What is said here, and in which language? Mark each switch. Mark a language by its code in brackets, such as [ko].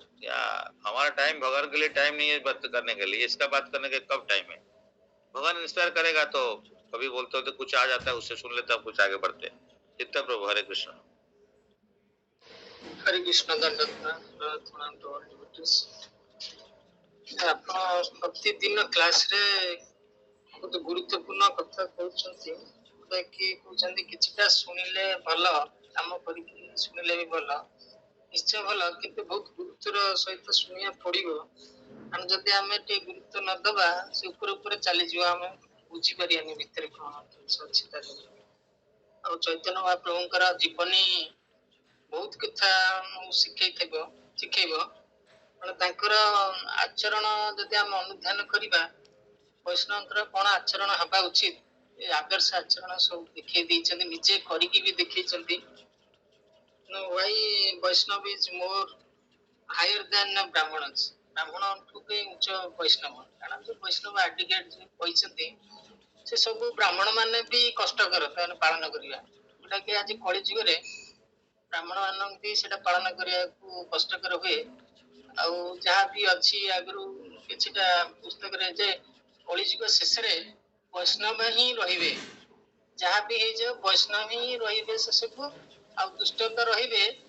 [hi] या हमारा टाइम भगवान के लिए टाइम नहीं है बात करने के लिए, इसका बात करने के कब टाइम है। भगवान इंस्पायर करेगा तो कभी बोलते हो तो कुछ आ जाता है, उससे सुन लेते हैं, कुछ आगे बढ़ते। चित्त प्रभु, हरे कृष्ण। हरे कृष्ण। दंडवत प्रणाम [en] To all devotees. [or] ଆପଣ ପ୍ରତିଦିନ କ୍ଲାସରେ ବହୁତ ଗୁରୁତ୍ୱପୂର୍ଣ୍ଣ କଥା କହୁଛନ୍ତି, ଯୋଉଟା କି କହୁଛନ୍ତି କିଛିଟା ଶୁଣିଲେ ଭଲ, କାମ କରିକି ଶୁଣିଲେ ବି ଭଲ, ନିଶ୍ଚୟ ଭଲ, କିନ୍ତୁ ବହୁତ ଗୁରୁତ୍ୱର ସହିତ ଶୁଣିବାକୁ ପଡିବ। ଆମେ ଯଦି ଆମେ ଟିକେ ଗୁରୁତ୍ୱ ନ ଦେବା, ସେ ଉପରେ ଉପରେ ଚାଲିଯିବ, ଆମେ ବୁଝିପାରିବାନି ଭିତରେ କଣ ଜିନିଷ ଅଛି ତା ଭିତରେ। ଆଉ ଚୈତନ୍ୟ ମହାପ୍ରଭୁଙ୍କର ଜୀବନୀ ବହୁତ କଥା ଶିଖେଇବ। ତାଙ୍କର ଆଚରଣ ଯଦି ଆମେ ଅନୁଧ୍ୟାନ କରିବା, ବୈଷ୍ଣବଙ୍କର କଣ ଆଚରଣ ହେବା ଉଚିତ, ଏ ଆଦର୍ଶ ଆଚରଣ ସବୁ ଦେଖେଇ ଦେଇଛନ୍ତି, ନିଜେ କରିକି ବି ଦେଖେଇଛନ୍ତି। [en] why Vaishnav is more higher than Brahmanas, [or] ବ୍ରାହ୍ମଣଠୁ ବି ଉଚ୍ଚ ବୈଷ୍ଣବ। କାରଣ ଯୋଉ ବୈଷ୍ଣବ ଆଡିକେଟ କହିଛନ୍ତି ସେ ସବୁ ବ୍ରାହ୍ମଣ ମାନେ ବି କଷ୍ଟକର ସେମାନେ ପାଳନ କରିବା, ଯୋଉଟା କି ଆଜି କଳି ଯୁଗରେ ବ୍ରାହ୍ମଣ ମାନଙ୍କୁ ବି ସେଟା ପାଳନ କରିବାକୁ କଷ୍ଟକର ହୁଏ। ଆଉ ଯାହା ବି ଅଛି ଆଗରୁ କିଛିଟା ପୁସ୍ତକରେ ଯେ କଳିଯୁଗ ଶେଷରେ ବୈଷ୍ଣବ ହିଁ ରହିବେ, ଯାହା ବି ହେଇଯାଉ ବୈଷ୍ଣବ ହିଁ ରହିବେ ଶେଷକୁ, ଆଉ ଦୁଷ୍ଟ ତ ରହିବେ।